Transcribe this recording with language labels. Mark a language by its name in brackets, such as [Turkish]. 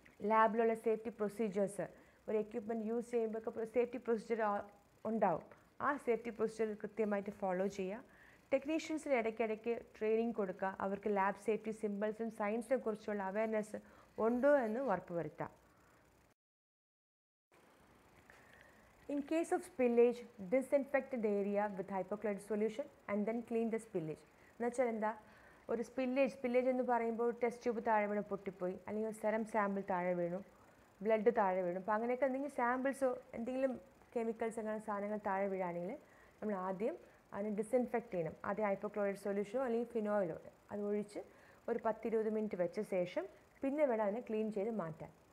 [Malayalam] ലാബിലുള്ള safety procedures, ഒരു equipment use ചെയ്യുമ്പോൾ safety procedure ഉണ്ടാവും. ആ സേഫ്റ്റി പ്രൊസീജിയർ കൃത്യമായിട്ട് ഫോളോ ചെയ്യുക. ടെക്നീഷ്യൻസിന് ഇടയ്ക്കിടയ്ക്ക് ട്രെയിനിങ് കൊടുക്കുക. അവർക്ക് ലാബ് സേഫ്റ്റി സിമ്പിൾസും സയൻസിനെ കുറിച്ചുള്ള അവയർനെസ് ഉണ്ടോ എന്ന് ഉറപ്പുവരുത്താം. [English] In case of spillage, disinfect the area with hypochlorite solution and then clean the spillage. [Malayalam] എന്നുവെച്ചാൽ എന്താ, ഒരു സ്പില്ലേജ് എന്ന് പറയുമ്പോൾ ടെസ്റ്റ് ട്യൂബ് താഴെ വീണു പൊട്ടിപ്പോയി, അല്ലെങ്കിൽ സെറം സാമ്പിൾ താഴെ വീണു, ബ്ലഡ് താഴെ വീണു. അപ്പോൾ അങ്ങനെയൊക്കെ എന്തെങ്കിലും സാമ്പിൾസോ എന്തെങ്കിലും കെമിക്കൽസ് അങ്ങനെ സാധനങ്ങൾ താഴെ വീഴുകയാണെങ്കിൽ നമ്മൾ ആദ്യം അതിനെ ഡിസിൻഫെക്റ്റ് ചെയ്യണം. ആദ്യം ഹൈപ്പോക്ലോറൈഡ് സൊല്യൂഷനോ അല്ലെങ്കിൽ ഫിനോയിലോ അത് ഒഴിച്ച് ഒരു 10-20 മിനിറ്റ് വെച്ച ശേഷം പിന്നെ വേണം അതിനെ ക്ലീൻ ചെയ്ത് മാറ്റാൻ.